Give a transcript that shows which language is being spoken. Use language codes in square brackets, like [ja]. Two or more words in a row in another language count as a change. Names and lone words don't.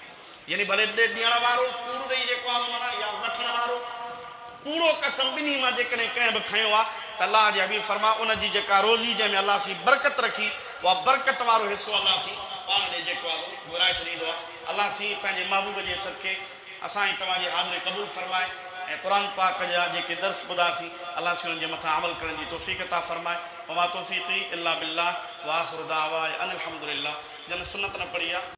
[sd] यानी भले ॾियण वारो कूड़ ॾेई जेको आहे माना या वठण वारो कूड़ो कसम ॿिन्ही मां जेकॾहिं कंहिं बि खयो आहे त अलाह जे हबीब फरमा उनजी जेका रोज़ी जंहिंमें अलाह सी बरकत रखी उहा बरकत वारो हिसो अलाह सी पाण ॾे जेको आहे घुराए छॾींदो आहे। अलाह सी पंहिंजे महबूब जे सदके असांजी तव्हांजी हाज़िरी क़बूल फरमाए ऐं क़ुरान पाक जा जेके दर्स ॿुधासीं अलाह सी हुननि जे मथां अमल करण जी तौफ़ीक़ अता फरमाए। [ar] وما توفيقي إلا بالله وآخر دعوانا أن الحمد لله. [sd] जन सुन्नत न पढ़ी आहे।